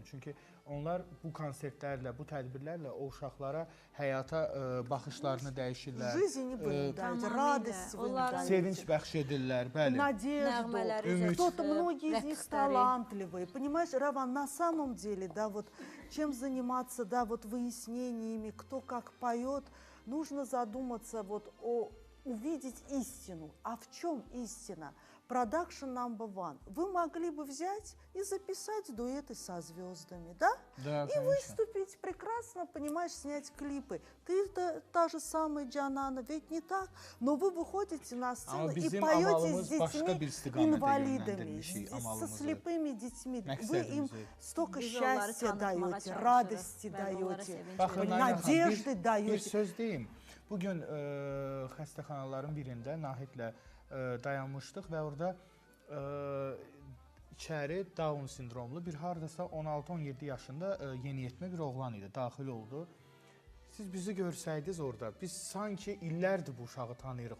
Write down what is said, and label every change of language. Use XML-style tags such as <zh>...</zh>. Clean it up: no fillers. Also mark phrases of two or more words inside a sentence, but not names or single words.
<az>Çünki onlar bu konsertlərlə, bu tədbirlərlə o uşaqlara həyata baxışlarını dəyişirlər. Sevinç bəxş edirlər, bəli.</az> <ru>Надежду. Кто-то, многие из них талантливые. Понимаешь, Раван, на самом деле, да, вот чем заниматься, да, вот выяснениями, кто как поет, нужно задуматься вот увидеть истину. А в чем истина?</ru> <en>Production number 1.</en> <ru>Вы могли бы взять и записать дуэты со звездами, да? Да, и выступить прекрасно, понимаешь, снять клипы. Ты та же самая Джанана, ведь не так? Но вы выходите на сцену и поете с детьми инвалидами, со слепыми детьми. Вы им столько счастья даете, радости даете, надежды даете.</ru> <az>Bir söz deyim. Bugün xəstəxanaların birində Nahidlə dayanmışdıq və orada içəri Down sindromlu bir hardasa 16-17 yaşında yeniyetmə bir oğlan idi, daxil oldu. Siz bizi görsəydiniz orada, biz sanki illərdir bu uşağı tanıyırıq.</az>